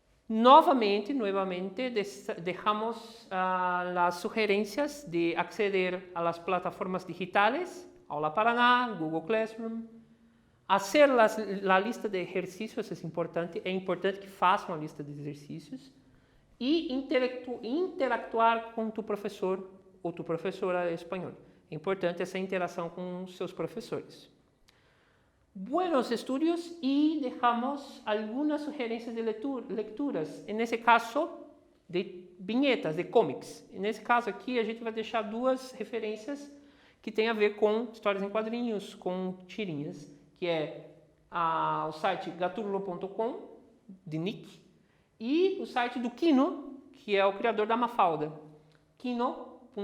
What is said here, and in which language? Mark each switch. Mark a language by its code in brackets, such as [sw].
[es] Nuevamente, dejamos las sugerencias de acceder a las plataformas digitales, Aula Paraná, Google Classroom, hacer la lista de ejercicios es importante [pt] que façam a lista de exercícios [es] e interactuar [pt] com tu professor ou tu professora de espanhol. É importante essa interação com seus professores. [es] Buenos estudios y dejamos algunas sugerencias de lecturas, en ese caso de viñetas, de cómics. [pt] Nesse caso aqui a gente vai deixar duas referências que tem a ver com histórias em quadrinhos, com tirinhas, que é o site gaturlo.com, de Nick, e o site do Kino, que é o criador da Mafalda, kino.com.ar.